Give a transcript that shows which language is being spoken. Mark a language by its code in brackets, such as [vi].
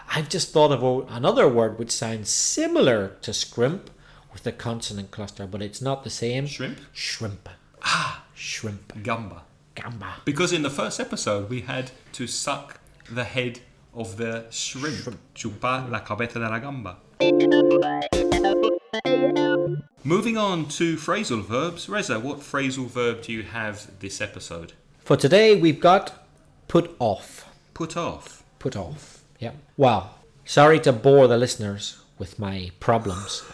[en] I've just thought of another word which sounds similar to scrimp with the consonant cluster, but it's not the same. Shrimp? Shrimp. Shrimp. [es] Gamba. Gamba. [en] Because in the first episode we had to suck the head of the shrimp. [es] Chupar la cabeza de la gamba. [en] Moving on to phrasal verbs. Reza, what phrasal verb do you have this episode? For today we've got put off. Put off. Put off. Yeah. Well, sorry to bore the listeners with my problems.